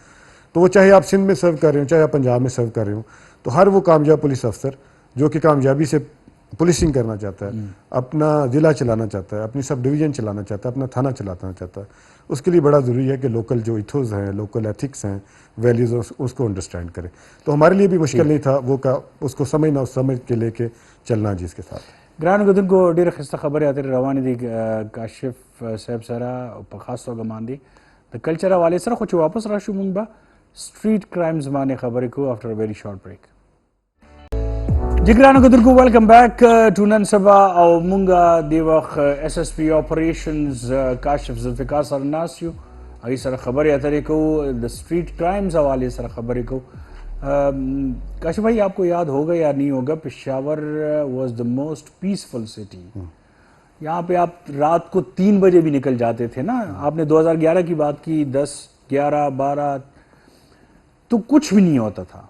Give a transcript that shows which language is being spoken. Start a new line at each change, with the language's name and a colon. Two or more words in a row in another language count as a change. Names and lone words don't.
Urdu: تو وہ چاہے آپ سندھ میں سرو کر رہے ہوں, چاہے آپ پنجاب میں سرو کر رہے ہوں, تو ہر وہ کامیاب پولیس افسر جو کہ کامیابی سے پولیسنگ کرنا چاہتا ہے, اپنا ضلع چلانا چاہتا ہے, اپنی سب ڈویژن چلانا چاہتا ہے, اپنا تھانہ چلانا چاہتا ہے, اس کے لیے بڑا ضروری ہے کہ لوکل جو ایتھوز ہیں,
English: local ethics
Urdu: ہیں, ویلیوز, اس کو انڈرسٹینڈ کرے. تو ہمارے لیے بھی مشکل نہیں تھا وہ اس کو سمجھنا, اس سمجھ کے لے کے چلنا جس کے ساتھ.
Pashto: ګرانو کتونکو ډېره ښایسته خبرې اترې روانې دي کاشف صاحب سره په خاص توګه باندې د کلچر حوالې سره. خو چې واپس راشو موږ به
English: street crimes
Pashto: باندې خبرې کوو
English: after a very short break.
Pashto: جی ګرانو کتونکو
English: welcome back to
Pashto: نن سبا, او موږ د وخت
English: SSP operations
Pashto: کاشف ذوالفقار سره ناست یو, هغې سره خبرې اترې کوو, د
English: street crimes
Pashto: حوالې سره خبرې کوو.
Urdu: کاشف بھائی آپ کو یاد ہوگا یا نہیں ہوگا, پشاور
English: was the most peaceful city.
Urdu: یہاں پہ آپ رات کو 3 بجے بھی نکل جاتے تھے نا. آپ نے 2011 کی بات کی, 10, 11, 12 تو کچھ بھی نہیں ہوتا تھا.